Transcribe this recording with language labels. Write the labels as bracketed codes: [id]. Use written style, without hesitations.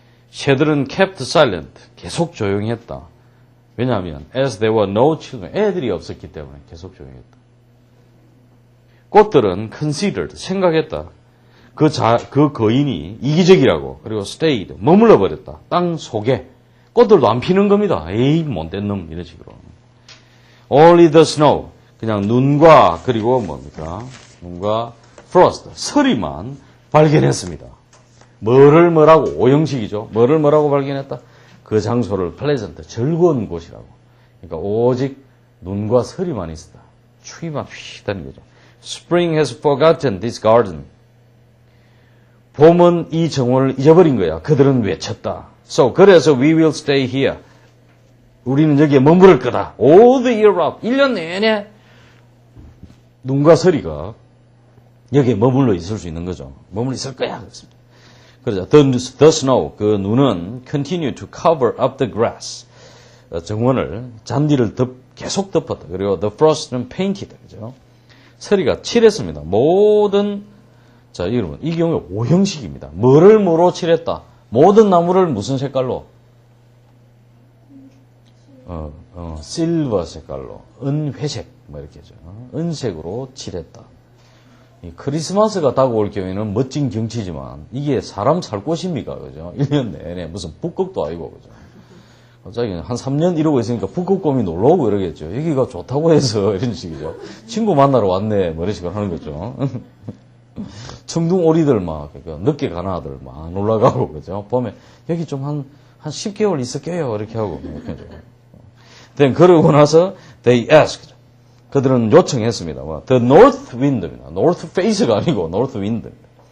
[en] 새들은 kept silent. [ko] 계속 조용했다. 왜냐하면, [en] as there were no children. [ko] 애들이 없었기 때문에 계속 조용했다. 꽃들은 considered, 생각했다. 그 거인이 이기적이라고, 그리고 [en] stayed, [ko] 머물러 버렸다. 땅 속에. 꽃들도 안 피는 겁니다. 에이, 못된 놈, 이런 식으로. [en] Only the snow, [ko] 그냥 눈과, 그리고 뭡니까? 눈과 frost, 서리만 발견했습니다. 뭐라고, 오형식이죠. 뭐라고 발견했다? 그 장소를 pleasant, 즐거운 곳이라고. 그러니까 오직 눈과 서리만 있었다. 추위만 휙 다는 거죠. [en] Spring has forgotten this garden. [ko] 봄은 이 정원을 잊어버린 거야. 그들은 외쳤다. [en] So, 그래서 we will stay here. [ko] 우리는 여기에 머무를 거다. [en] All the year round. [ko] 1년 내내 눈과 서리가 여기에 머물러 있을 수 있는 거죠. 머물러 있을 거야. 그렇습니다. [en] 그러자 the snow 그 눈은 continue to cover up the grass [ko] 정원을 잔디를 계속 덮었다. 그리고 [en] the frost [ko] 는 painted 그죠? 서리가 칠했습니다. 모든 자 여러분 이 경우에 오형식입니다. 뭐로 칠했다? 모든 나무를 무슨 색깔로? 실버 색깔로 은회색 뭐 이렇게죠. 은색으로 칠했다. 이 크리스마스가 다가올 경우에는 멋진 경치지만 이게 사람 살 곳입니까? 그죠? 1년 내내 무슨 북극도 아니고 그죠? 갑자기 한 3년 이러고 있으니까 북극곰이 놀러 오고 이러겠죠. 여기가 좋다고 해서 이런 식이죠. 친구 만나러 왔네 뭐 이런 식으로 하는 거죠. 청둥 오리들 막 그러니까 늦게 가는 아들 막 놀러 가고 그죠? 봄에 여기 좀 한 10개월 있을게요 이렇게 하고 그죠? then 그러고 나서 [en] they asked [ko] 그들은 요청했습니다. [en] the north wind입니다. north face가 아니고 north wind입니다.